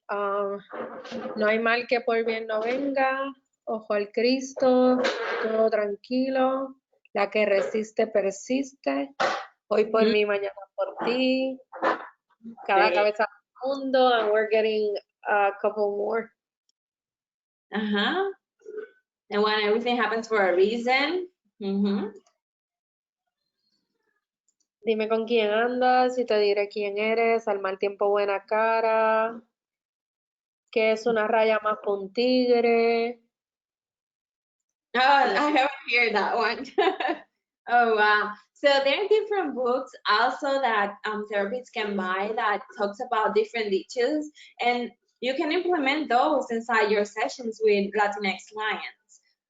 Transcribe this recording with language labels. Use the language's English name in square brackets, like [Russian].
[Spanish] No hay mal que por bien no venga, ojo al Cristo, todo tranquilo, la que resiste persiste, hoy por mí, mañana por ti, cada cabeza al mundo, [English] and we're getting a couple more. And when everything happens for a reason. [Spanish] Dime con quién andas y te diré quién eres, al mal tiempo buena cara, que es una raya más que un tigre. [English] Oh, I haven't heard that one. Oh, wow. So there are different books also that therapists can buy that talks about different issues, and you can implement those inside your sessions with Latinx clients.